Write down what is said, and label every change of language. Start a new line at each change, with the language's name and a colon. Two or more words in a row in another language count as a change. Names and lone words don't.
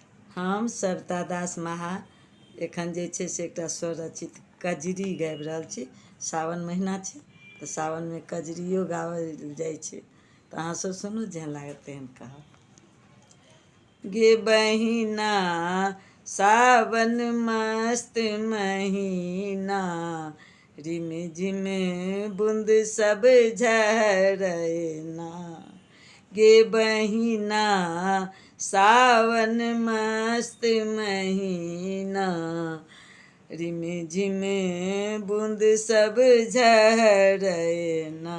Maithili: हम सरिता दास महा एखन जे छै से एकटा स्वरचित कजरी गाबि रहल छी। सावन महीना छै तऽ सावनमे कजरियो गाओल जाइ छै, तऽ अहाँसभ सुनू, जेहन लागत तेहन कहब। गे बहिना सावन मस्त महीना, रिम झिम बूंद सब झरैना। गे बहिना सावन मस्त महीना, रिम झिम बूंद सब झरैना।